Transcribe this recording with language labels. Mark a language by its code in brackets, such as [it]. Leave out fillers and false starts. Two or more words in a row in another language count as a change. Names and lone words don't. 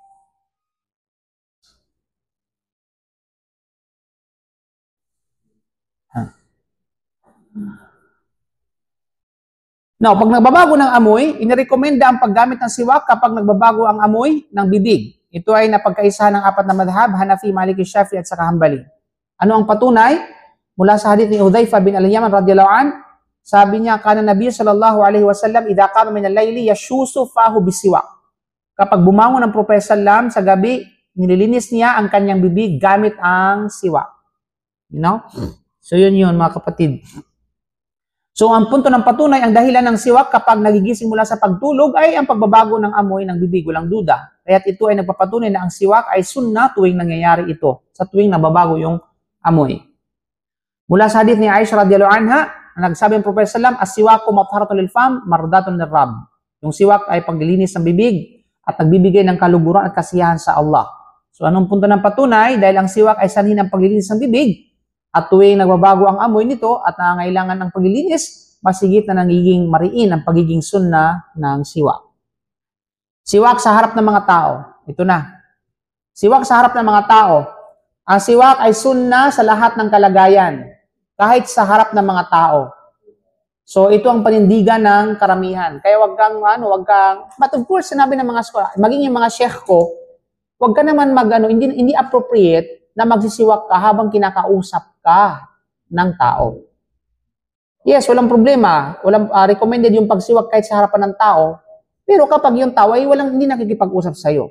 [tl] Now, pag nagbabago ng amoy, inirekomenda ang paggamit ng siwak kapag nagbabago ang amoy ng bibig. Ito ay napagkaisahan ng 4 na madhab, Hanafi, Maliki, Shafi'i at saka Hanbali. Ano ang patunay? Mula sa hadith ni Hudhaifa bin al-Yaman [ar] رضي الله عن, [tl] sabi niya, [ar] كان النبي صلى الله عليه وسلم إذا قام من الليل يشوص فاه بالسواك. [tl] Kapag bumangon ng Propeta sallam sa gabi, nililinis niya ang kanyang bibig gamit ang siwak. [en] You know? [tl] So yun mga kapatid. So ang punto ng patunay, ang dahilan ng siwak kapag nagigising mula sa pagtulog ay ang pagbabago ng amoy ng bibig, walang duda. Kaya't ito ay nagpapatunay na ang siwak ay sunnah tuwing nangyayari ito, sa tuwing nababago yung amoy. Mula sa hadith ni Aisha [ar] رضي الله عنها, [tl] nagsabi ng Propeta sallam, [ar] السواك مطهرة للفم مرضاة للرب. [tl] Yung siwak ay paglilinis ng bibig at nagbibigay ng kaluguran at kasiyahan sa Allah. So anong punto ng patunay? Dahil ang siwak ay sanhi ng paglilinis ng bibig, at tuwing nagbabago ang amoy nito at nangangailangan ng paglilinis, masigit na nagiging mariin ang pagiging sunnah ng siwak. Siwak sa harap ng mga tao. Ito na. Siwak sa harap ng mga tao. Ang siwak ay sunnah sa lahat ng kalagayan, kahit sa harap ng mga tao. So ito ang panindigan ng karamihan. Kaya wag kang, [en] but of course, [tl] sinabi ng mga scholar, maging yung mga sheikh ko, wag ka naman hindi appropriate na magsisiwak ka habang kinakausap ka ng tao. Yes, walang problema. Walang recommended yung pagsiwak kahit sa harapan ng tao. Pero kapag yung tao ay hindi nakikipag-usap sa'yo.